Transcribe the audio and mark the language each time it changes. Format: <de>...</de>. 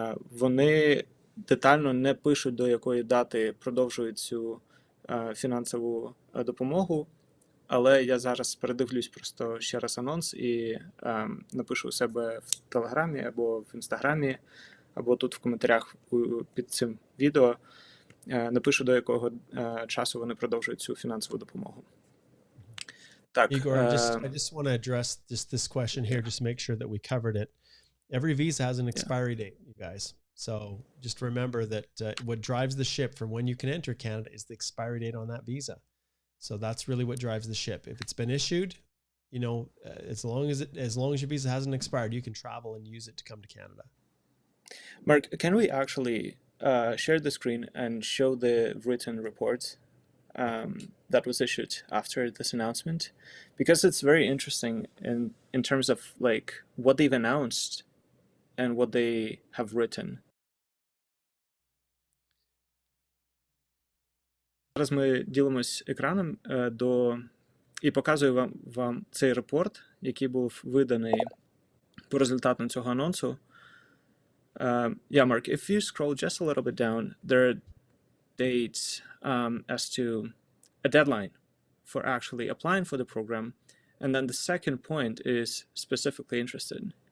<uk>Вони детально не пишуть, до якої дати продовжують цю фінансову допомогу, але я зараз передивлюсь просто ще раз анонс і напишу у себе в Телеграмі або в Інстаграмі, або тут в коментарях під цим відео, напишу, до якого часу вони продовжують цю фінансову допомогу. Так,</uk> <en>Igor, I just want to address this question here, just to make sure that we covered it. Every visa has an expiry date, you guys. So just remember that what drives the ship from when you can enter Canada is the expiry date on that visa. So that's really what drives the ship. If it's been issued, as long as your visa hasn't expired, you can travel and use it to come to Canada. Mark, can we actually share the screen and show the written report that was issued after this announcement? Because it's very interesting in terms of like what they've announced and what they have written.</en> <uk>Зараз ми ділимось екраном і показую вам цей репорт, який був виданий по результатам цього анонсу.</uk> <en>Yeah, Mark, if you scroll just a little bit down, there are dates as to a deadline for actually applying for the program. And then the second point is specifically interested.</en>